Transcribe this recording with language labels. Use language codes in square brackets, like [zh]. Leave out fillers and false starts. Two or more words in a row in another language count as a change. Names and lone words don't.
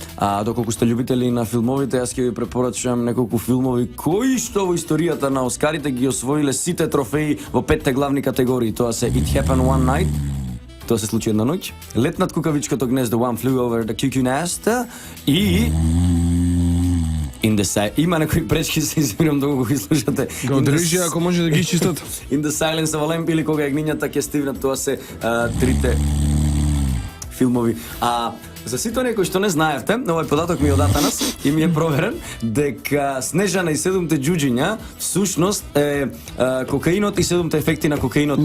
[mk] Доколку сте љубители на филмовите, јас ќе ви препорачам неколку филмови кои што во историјата на Оскарите ги освоиле сите трофеи во 5 главни категории. Тоа се It Happened One Night, тоа се случи една ноќ, Лет над кукавичкото гнездо, One Flew Over the Cuckoo Nest и има некои пречки, се извинувам доколку ги слушате. Го одржи ако може да ги изчистат. In the Silence of a Lamb или Кога јагнињата ќе стивнат, тоа се трите филмови. За сите оние кои што не знаевте, овој податок ми е од Атанас и ми е проверен дека Снежана и 7-те џуџиња всушност е кокаинот и 7-те ефекти на кокаинот.